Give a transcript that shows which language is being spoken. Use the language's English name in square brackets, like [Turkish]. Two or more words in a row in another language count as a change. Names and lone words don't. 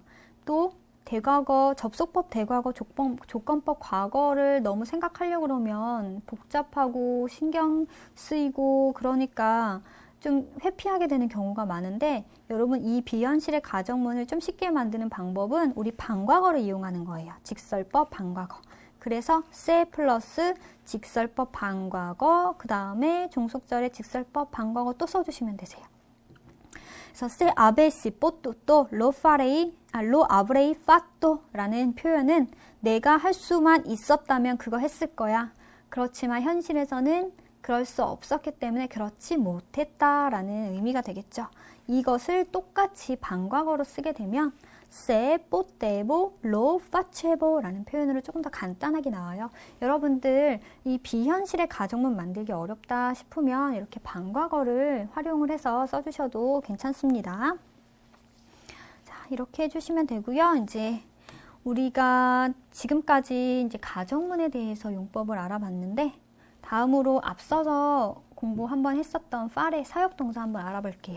[Korean] 또 대과거, 접속법 대과거, 조건법 과거를 너무 생각하려고 그러면 복잡하고 신경 쓰이고 그러니까 좀 회피하게 되는 경우가 많은데 여러분 이 비현실의 가정문을 좀 쉽게 만드는 방법은 우리 반과거를 이용하는 거예요. 직설법 반과거. 그래서 세 플러스 직설법 반과거 그 다음에 종속절에 직설법 반과거 또 써주시면 되세요. 그래서 [Italian] se avessi potuto lo avrei fatto [Korean] 라는 표현은 내가 할 수만 있었다면 그거 했을 거야. 그렇지만 현실에서는 그럴 수 없었기 때문에 그렇지 못했다라는 의미가 되겠죠. 이것을 똑같이 반과거로 쓰게 되면 [Italian] se potevo lo facevo [Korean] 라는 표현으로 조금 더 간단하게 나와요. 여러분들 이 비현실의 가정문 만들기 어렵다 싶으면 이렇게 반과거를 활용을 해서 써주셔도 괜찮습니다. 자, 이렇게 해주시면 되고요. 이제 우리가 지금까지 이제 가정문에 대해서 용법을 알아봤는데 다음으로 앞서서 공부 한번 했었던 far의 사역동사 한번 알아볼게요.